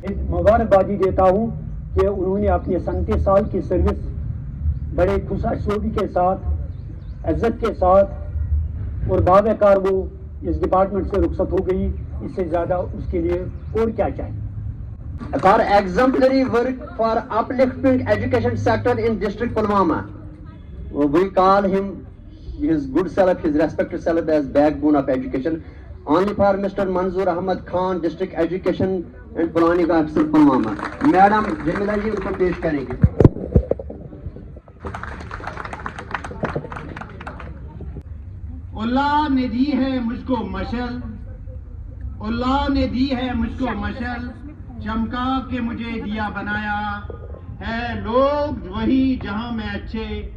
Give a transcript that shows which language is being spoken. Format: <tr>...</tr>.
<hi>मुबारकबादी देता हूँ कि उन्होंने अपने 37 साल की सर्विस बड़े खुशहाली के साथ, इज्जत के साथ और बावकार वो इस डिपार्टमेंट से रुखसत हो गई। इससे ज़्यादा उसके लिए और क्या चाहिए।</hi> <en>For exemplary work for uplifting education sector in District Pulwama, we call him, his good self, his respected self as backbone of education. Only for Mr. Manzoor Ahmad Khan, District Education and Planning Officer Pulwama.</en> <hi>Madam Jamila ji उनको पेश करेंगे। अल्लाह ने दी है मुझको मशल, अल्लाह ने दी है मुझको मशल, चमका के मुझे दिया बनाया है। लोग वही जहां में अच्छे,</hi>